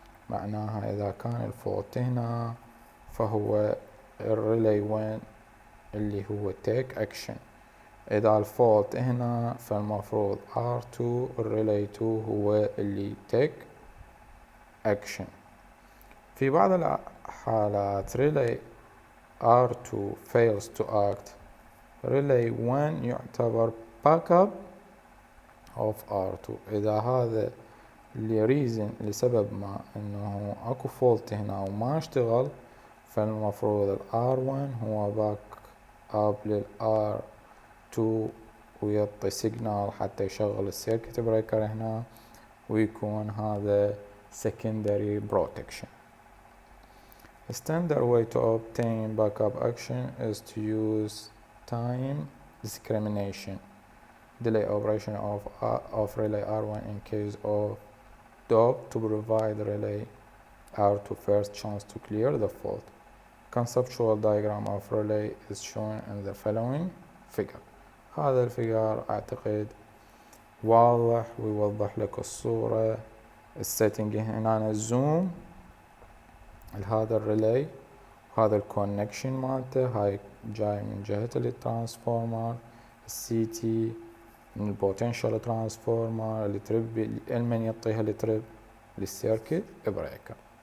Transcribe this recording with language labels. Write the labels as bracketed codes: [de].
[ar] معناها إذا كان الفولت هنا فهو الريلي وين اللي هو [en] take action. [ar] إذا الفولت هنا فالمفروض R2 الريلي 2 هو اللي [en] take action. [ar] في بعض الحالات [en] relay R2 fails to act, relay 1 [ar] يعتبر [en] backup of R2. [ar] إذا هذا لسبب ما إنه أكو فولت هنا وما اشتغل فالمفروض ال R1 هو back up لل R2 ويعطي سيجنال حتى يشغل السيركت بريكر هنا ويكون هذا secondary protection. [en] A standard way to obtain backup action is to use time discrimination, delay operation of relay R1 in case of DOP to provide relay R2 first chance to clear the fault. Conceptual diagram of relay is shown in the following figure. [ar] هذا الفيجر أعتقد واضح ويوضح لك الصورة. السيتنج هنا الزوم لهذا الريلي وهذا الكونكشن مالته هاي جاي من جهة الترانسفورمر السي تي من البوتنشال ترانسفورمر التريب المن يعطيها التريب للسيركت بريكر.